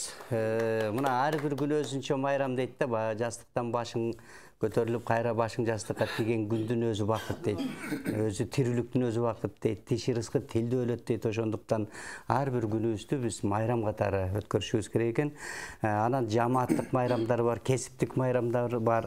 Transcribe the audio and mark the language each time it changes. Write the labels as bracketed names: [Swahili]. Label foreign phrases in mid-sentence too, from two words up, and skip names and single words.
[Kyrgyz] Мына ар бир күн өзүнчө майрам deyт да, жастыктан башың көтөрүлүп, кайра башың жастыкка тийген күндүн өзү бакыт дейт. Өзү тирүүлүктүн өзү бакыт дейт. Тиши рызкы тилди өлөт дейт. Ошондуктан ар бир күнүбүздү биз майрам катары өткөрүшүбүз керек экен. Анан жамааттык майрамдар бар, кесиптик майрамдар бар.